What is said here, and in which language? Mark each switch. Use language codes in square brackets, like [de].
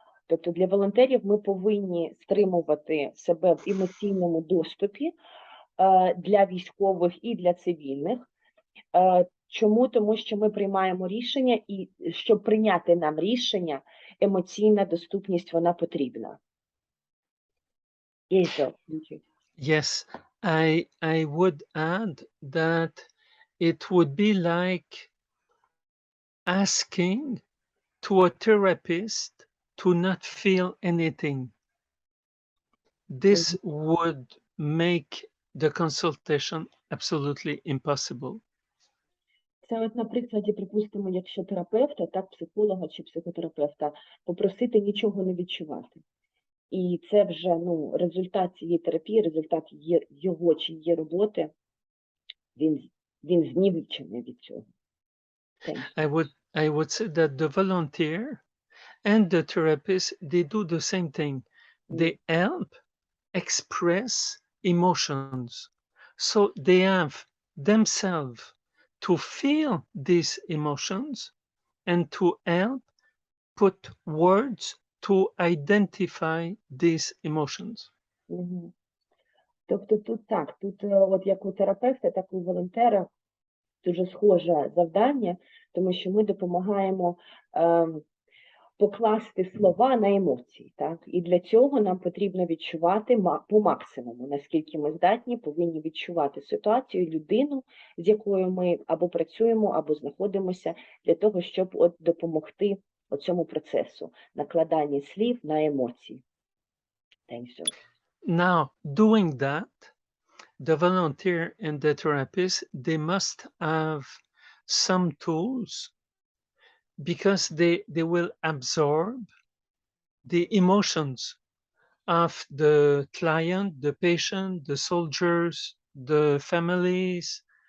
[uk] Тобто для волонтерів ми повинні стримувати себе в емоційному доступі для військових і для цивільних. Чому? Тому що ми приймаємо рішення, і щоб прийняти нам рішення, емоційна доступність, вона потрібна. [en] Yes, I would add that it would be like asking to a therapist to not feel anything. This would make the consultation absolutely impossible. [uk] Це от на прикладі, припустимо, якщо терапевта, так, психолога чи психотерапевта, попросити нічого не відчувати. І це вже, результат цієї терапії, результат його чи її роботи, він знівечений від цього. [en] I would say that the volunteer and the therapist, they do the same thing. They help express emotions. So they have themselves to feel these emotions and to help put words to identify these emotions. [uk] Тобто тут так, тут от як у терапевта, так і у волонтера дуже схоже завдання, тому що ми допомагаємо покласти слова на емоції, так? І для цього нам потрібно відчувати по максимуму, наскільки ми здатні, повинні відчувати ситуацію, людину, з якою ми або працюємо, або знаходимося, для того, щоб от допомогти цьому процесу накладання слів на емоції. [en] Thank you. Now, doing that, the volunteer and the therapist, they must have some tools because they will absorb the emotions of the client, the patient, the soldiers, the families.